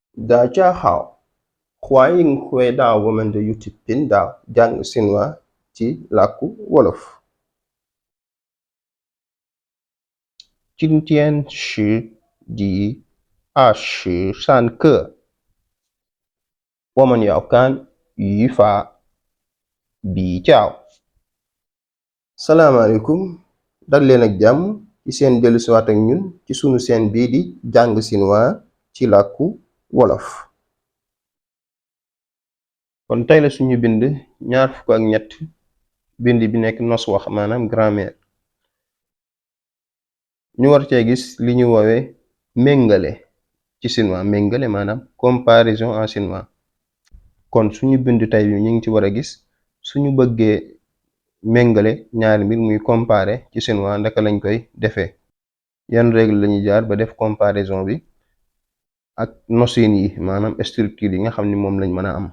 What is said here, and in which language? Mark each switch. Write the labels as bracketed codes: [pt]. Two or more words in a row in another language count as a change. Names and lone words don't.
[zh] 大家好，欢迎回到我们的 YouTube 频道讲新话 [wo] ci làkku wolof。 [zh] 今天是第23课，我们要看语法比较。 [wo] salaamaaleykum dal leen ak jàmm ci seen dellusiwaat ak ñun ci sunu seen bii di jàng chinois ci làkku wolof. kon tey la suñu bind ñaar fukk ak ñett bind bi nekk nos wax maanaam grammaire. ñu war cee gis li ñu woowee méngale ci chinois méngale maanaam [fr] comparaison en chinois. [wo] kon suñu bind tey bi ñu ngi ci war a gis suñu bëggee méngale ñaari mbir muy comparer ci chinois ndaka lañ koy defee, yan règle lañuy jaar ba def comparaison bi ak nosin yi maanaam structure yi nga xam ni moom lañ mën a am.